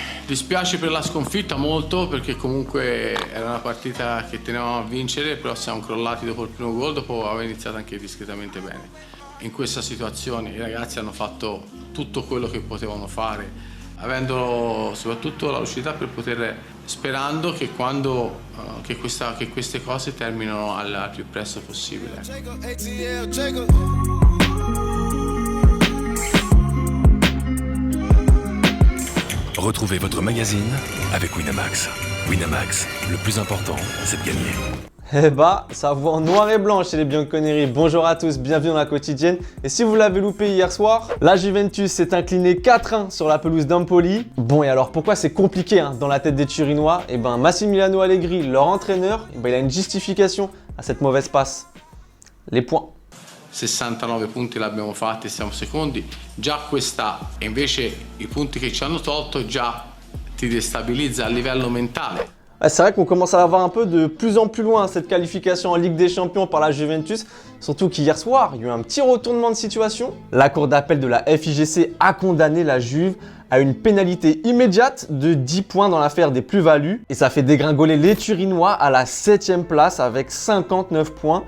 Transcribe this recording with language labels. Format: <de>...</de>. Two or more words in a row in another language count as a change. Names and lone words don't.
<it>Dispiace per la sconfitta molto perché comunque era una partita che tenevamo a vincere, però siamo crollati dopo il primo gol, dopo aver iniziato anche discretamente bene. In questa situazione i ragazzi hanno fatto tutto quello che potevano fare, avendo soprattutto la lucidità per poter, sperando che che queste cose terminino al più presto possibile.</it> <fr>Retrouvez votre magazine avec Winamax. Winamax, le plus important, c'est de gagner. Eh bah, ça voit en noir et blanc chez les Bianconeri. Bonjour à tous, bienvenue dans la quotidienne. Et si vous l'avez loupé hier soir, la Juventus s'est inclinée 4-1 sur la pelouse d'Empoli. Bon, et alors pourquoi c'est compliqué dans la tête des Turinois? Eh ben, Massimiliano Allegri, leur entraîneur, il a une justification à cette mauvaise passe. Les points.</fr> <it>69 punti l'abbiamo fatti, siamo secondi, già questa, e invece i punti che ci hanno tolto già ti destabilizza a livello mentale.</it> <fr>C'est vrai qu'on commence à la voir un peu de plus en plus loin cette qualification en Ligue des Champions par la Juventus, surtout qu'hier soir, il y a eu un petit retournement de situation. La cour d'appel de la FIGC a condamné la Juve à une pénalité immédiate de 10 points dans l'affaire des plus-values et ça fait dégringoler les Turinois à la 7e place avec 59 points.</fr>